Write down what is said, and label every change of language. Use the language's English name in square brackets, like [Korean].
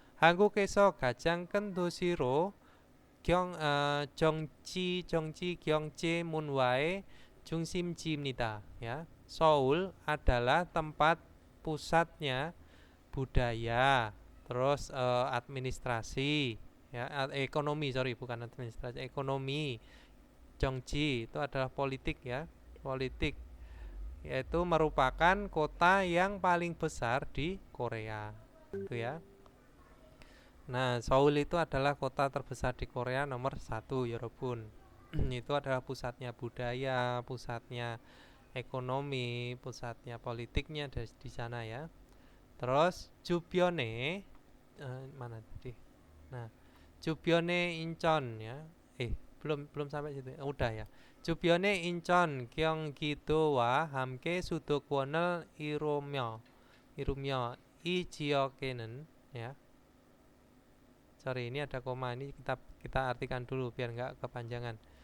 [Korean] 한국에서 가장 큰 도시로 정치 경제 문화의 중심지입니다. [Indonesian] Ya, Seoul adalah tempat pusatnya budaya, terus administrasi, ya, ekonomi, bukan administrasi, ekonomi. Jeongji itu adalah politik ya, politik, yaitu merupakan kota yang paling besar di Korea, itu ya. Nah, Seoul itu adalah kota terbesar di Korea nomor 1, Yorobun. Itu adalah pusatnya budaya, pusatnya ekonomi, pusatnya politiknya di sana ya. Terus Jubyone, mana tadi? Nah, Jubyone Incheon ya. belum sampai situ. Udah ya. Jubyone Incheon [Korean] 경기도와 함께 수도권을 이루며 이 지역에는 ya. [Indonesian] Sorry, ini ada koma, ini kita artikan dulu biar nggak kepanjangan.